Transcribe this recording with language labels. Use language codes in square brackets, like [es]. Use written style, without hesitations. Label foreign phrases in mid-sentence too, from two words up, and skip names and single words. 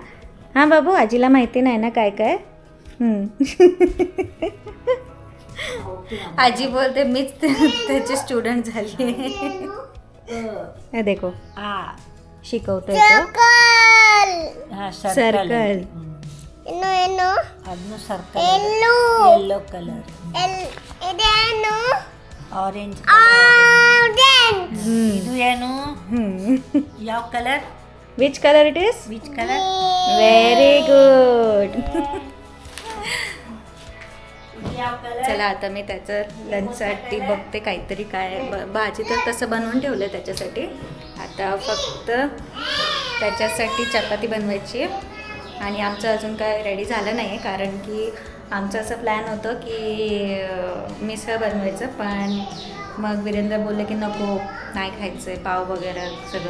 [mr] हां बाबू, आजीला माहिती नाही ना काय काय. आजी बोलते मीच त्याची स्टुडंट झाली. हे देखो, शिकवतोय तो. सर्कल. [kn] ಅದನ್ನು [en] circle yellow color orange [kn] ಇದು ಏನು ಯಾವ ಕಲರ್ [en] which color it is which color very good [kn] ಯಾವ कलर [mr] चला आता मी त्याचं लंचसाठी बघते काहीतरी काय भाजी तर तसं बनवून ठेवलं त्याच्यासाठी आता फक्त त्याच्यासाठी चपाती बनवायची आहे. आणि आमचं अजून काय रेडी झालं नाही आहे कारण की आमचं असं प्लॅन होतं की मिसळ बनवायचं पण मग वीरेंद्र बोलले की नको नाही खायचं आहे पाव वगैरे सगळं.